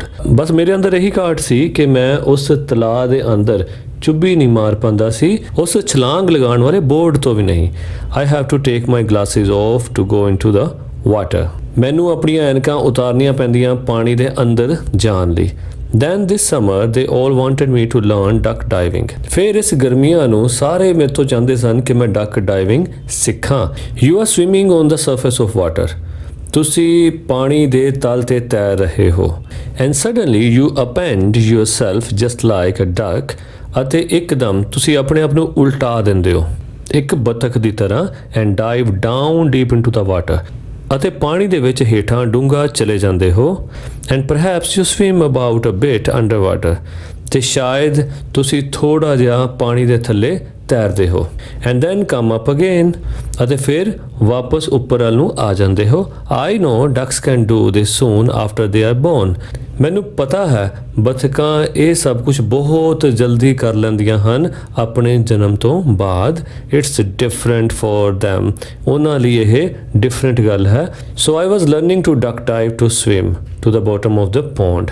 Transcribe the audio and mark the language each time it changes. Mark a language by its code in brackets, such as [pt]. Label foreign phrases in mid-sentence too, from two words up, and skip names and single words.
[pa] ਬਸ ਮੇਰੇ ਅੰਦਰ ਇਹੀ ਘਾਟ ਸੀ ਕਿ ਮੈਂ ਉਸ ਤਲਾਅ ਦੇ ਅੰਦਰ ਚੁੱਭੀ ਨਹੀਂ ਮਾਰ ਪਾਉਂਦਾ ਸੀ, ਉਸ ਛਲਾਂਗ ਲਗਾਉਣ ਵਾਲੇ ਬੋਰਡ ਤੋਂ ਵੀ ਨਹੀਂ। [en] I have to take my glasses off to go into the water. [pa] ਮੈਨੂੰ ਆਪਣੀਆਂ ਐਨਕਾਂ ਉਤਾਰਨੀਆਂ ਪੈਂਦੀਆਂ ਪਾਣੀ ਦੇ ਅੰਦਰ ਜਾਣ ਲਈ। [en] Then this summer they all wanted me to learn duck diving. [pa] ਫਿਰ ਇਸ ਗਰਮੀਆਂ ਨੂੰ ਸਾਰੇ ਮੇਰੇ ਤੋਂ ਚਾਹੁੰਦੇ ਸਨ ਕਿ ਮੈਂ [en] duck diving [pa] ਸਿੱਖਾਂ। [en] You are swimming on the surface of water. [pa] ਤੁਸੀਂ ਪਾਣੀ ਦੇ ਤਲ ਤੇ ਤੈਰ ਰਹੇ ਹੋ [en] and suddenly you append yourself just like a duck. [pa] ਅਤੇ ਇੱਕਦਮ ਤੁਸੀਂ ਆਪਣੇ ਆਪ ਨੂੰ ਉਲਟਾ ਦਿੰਦੇ ਹੋ ਇੱਕ ਬਤਖ ਦੀ ਤਰ੍ਹਾਂ [en] and dive down deep into the water. [pa] ਅਤੇ ਪਾਣੀ ਦੇ ਵਿੱਚ ਹੇਠਾਂ ਡੂੰਘਾ ਚਲੇ ਜਾਂਦੇ ਹੋ [en] and perhaps you swim about a bit underwater. [pa] ਤੇ ਸ਼ਾਇਦ ਤੁਸੀਂ ਥੋੜਾ ਜਿਹਾ ਪਾਣੀ ਦੇ ਥੱਲੇ ਤੈਰਦੇ ਹੋ [en] and then come up again. [pa] ਅਤੇ ਫਿਰ ਵਾਪਸ ਉੱਪਰ ਵੱਲ ਨੂੰ ਆ ਜਾਂਦੇ ਹੋ। [en] I know ducks can do this soon after they are born. [pa] ਮੈਨੂੰ ਪਤਾ ਹੈ ਬਤਖਾਂ ਇਹ ਸਭ ਕੁਝ ਬਹੁਤ ਜਲਦੀ ਕਰ ਲੈਂਦੀਆਂ ਹਨ ਆਪਣੇ ਜਨਮ ਤੋਂ ਬਾਅਦ। [en] It's different for them. [pa] ਉਹਨਾਂ ਲਈ ਇਹ ਡਿਫਰੈਂਟ ਗੱਲ ਹੈ। [en] So I was learning to duck dive to swim to the bottom of the pond.